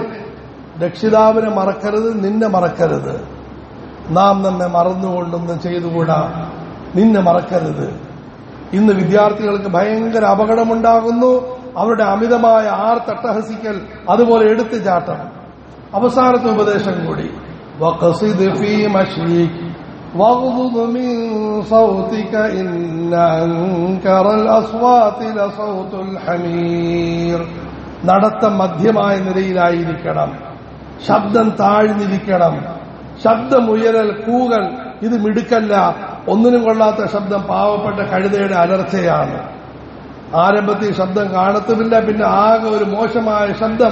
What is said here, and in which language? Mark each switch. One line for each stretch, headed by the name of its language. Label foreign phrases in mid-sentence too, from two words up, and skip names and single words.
Malayalam: രക്ഷിതാവിനെ മറക്കരുത്, നിന്നെ മറക്കരുത്. നാം നമ്മെ മറന്നുകൊണ്ടൊന്നും ചെയ്തുകൂടാ, നിന്നെ മറക്കരുത്. ഇന്ന് വിദ്യാർത്ഥികൾക്ക് ഭയങ്കര അപകടമുണ്ടാകുന്നു. അവരുടെ അമിതമായ ആർത്തട്ടഹസിക്കൽ, അതുപോലെ എടുത്തുചാട്ടം. അവസാനത്തെ ഉപദേശം കൂടി,
Arabic: وقصد في مشيك واغضض من صوتك إن أنكر الأصوات لصوت الحمير.
Malayalam: നടത്തം മധ്യമായ നിലയിലായിരിക്കണം, ശബ്ദം താഴ്ന്നിരിക്കണം. ശബ്ദമുയരൽ, കൂകൽ ഇത് മിടുക്കല്ല, ഒന്നിനും കൊള്ളാത്ത ശബ്ദം പാവപ്പെട്ട കഴുതയുടെ അലർച്ചയാണ്. ആരംഭത്തിൽ ശബ്ദം കാണത്തുമില്ല, പിന്നെ ആകെ ഒരു മോശമായ ശബ്ദം.